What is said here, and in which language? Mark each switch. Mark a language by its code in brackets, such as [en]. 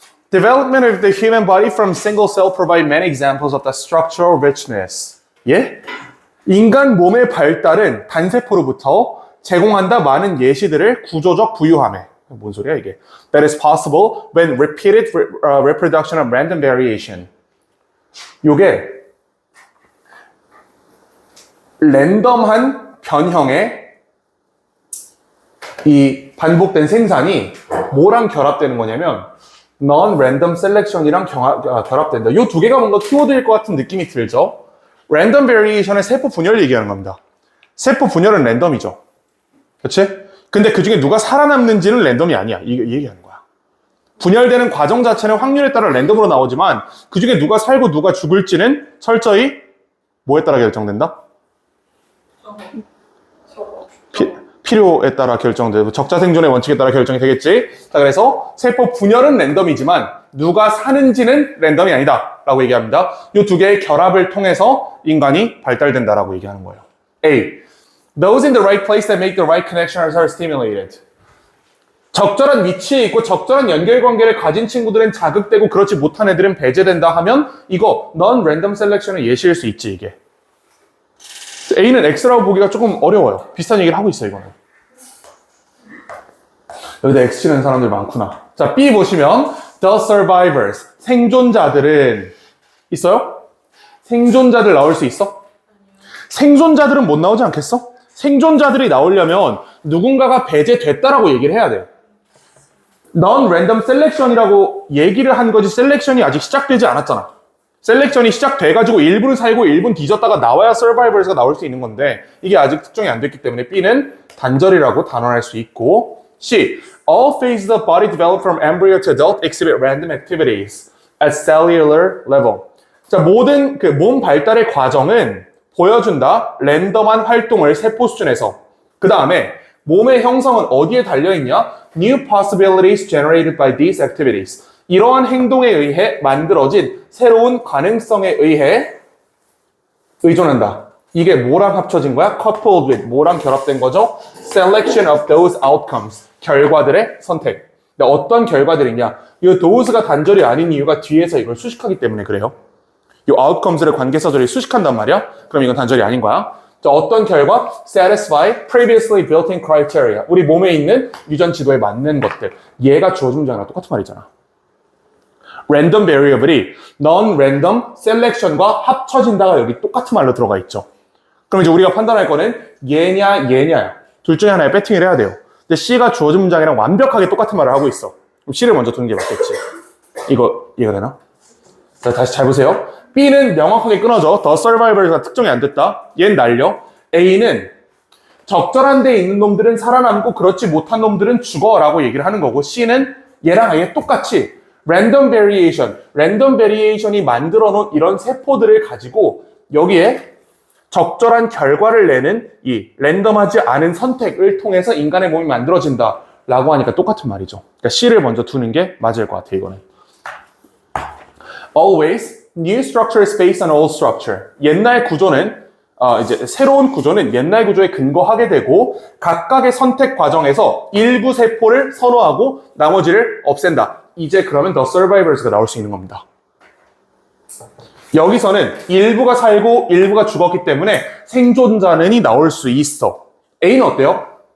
[en] Development of the human body from single cell provide many examples of the structural richness. [ko] 예? 인간 몸의 발달은 단세포로부터 제공한다 많은 예시들을 구조적 부유함에. 뭔 소리야 이게? [en] That is possible when repeated reproduction of random variation. [ko] 요게 랜덤한 변형의 이 반복된 생산이 뭐랑 결합되는 거냐면 non-random selection이랑 결합된다. 이 두 개가 뭔가 키워드일 것 같은 느낌이 들죠? random variation은 세포 분열 얘기하는 겁니다. 세포 분열은 랜덤이죠. 그치? 근데 그 중에 누가 살아남는지는 랜덤이 아니야. 이 얘기하는 거야. 분열되는 과정 자체는 확률에 따라 랜덤으로 나오지만 그 중에 누가 살고 누가 죽을지는 철저히 뭐에 따라 결정된다? 필요에 따라 결정되고 적자 생존의 원칙에 따라 결정이 되겠지. 자, 그래서 세포 분열은 랜덤이지만 누가 사는지는 랜덤이 아니다 라고 얘기합니다. 이 두 개의 결합을 통해서 인간이 발달된다라고 얘기하는 거예요. A. [en] Those in the right place that make the right connections are stimulated. [ko] 적절한 위치에 있고 적절한 연결관계를 가진 친구들은 자극되고 그렇지 못한 애들은 배제된다 하면 이거 non-random selection의 예시일 수 있지 이게. A는 X라고 보기가 조금 어려워요. 비슷한 얘기를 하고 있어요 이거는. 여기다 X 치는 사람들 많구나. 자, B 보시면 [en] The survivors, [ko] 생존자들은 있어요? 생존자들 나올 수 있어? 생존자들은 못 나오지 않겠어? 생존자들이 나오려면 누군가가 배제됐다라고 얘기를 해야 돼요. Non-random selection이라고 얘기를 한 거지 셀렉션이 아직 시작되지 않았잖아. 셀렉션이 시작돼가지고 일부는 살고 일부는 뒤졌다가 나와야 survivors가 나올 수 있는 건데 이게 아직 특정이 안 됐기 때문에 B는 단절이라고 단언할 수 있고 C. [en] All phases of body develop from embryo to adult exhibit random activities at cellular level. [ko] 자, 모든 그 몸 발달의 과정은 보여준다. 랜덤한 활동을 세포 수준에서. 그 다음에 몸의 형성은 어디에 달려있냐? [en] New possibilities generated by these activities. [ko] 이러한 행동에 의해 만들어진 새로운 가능성에 의해 의존한다. 이게 뭐랑 합쳐진 거야? [en] Coupled with [ko] 뭐랑 결합된 거죠? [en] Selection of those outcomes. [ko] 결과들의 선택. 근데 어떤 결과들이냐? 이 those가 단절이 아닌 이유가 뒤에서 이걸 수식하기 때문에 그래요. 이 outcomes를 관계사절이 수식한단 말이야? 그럼 이건 단절이 아닌 거야. 자, 어떤 결과? [en] Satisfy previously built-in criteria. [ko] 우리 몸에 있는 유전 지도에 맞는 것들. 얘가 주어진 문장이랑 똑같은 말이잖아. Random variable이 non-random selection과 합쳐진다가 여기 똑같은 말로 들어가 있죠. 그럼 이제 우리가 판단할 거는 얘냐, 얘냐야. 둘 중에 하나에 배팅을 해야 돼요. 근데 C가 주어진 문장이랑 완벽하게 똑같은 말을 하고 있어. 그럼 C를 먼저 두는 게 맞겠지. 이거 이해가 되나? 자, 다시 잘 보세요. B는 명확하게 끊어져. The survivors가 특정이 안 됐다. 얘는 날려. A는 적절한 데 있는 놈들은 살아남고 그렇지 못한 놈들은 죽어 라고 얘기를 하는 거고 C는 얘랑 아예 똑같이 random variation이 만들어 놓은 이런 세포들을 가지고 여기에 적절한 결과를 내는 이 랜덤하지 않은 선택을 통해서 인간의 몸이 만들어진다 라고 하니까 똑같은 말이죠. 그러니까 C를 먼저 두는 게 맞을 것 같아 이거는. [en] Always, new structure is based on old structure. [ko] 옛날 구조는 이제 새로운 구조는 옛날 구조에 근거하게 되고 각각의 선택 과정에서 일부 세포를 선호하고 나머지를 없앤다. 이제 그러면 The Survivors가 나올 수 있는 겁니다. 여기서는 일부가 살고 일부가 죽었기 때문에 생존자는이 나올 수 있어. A는 어때요?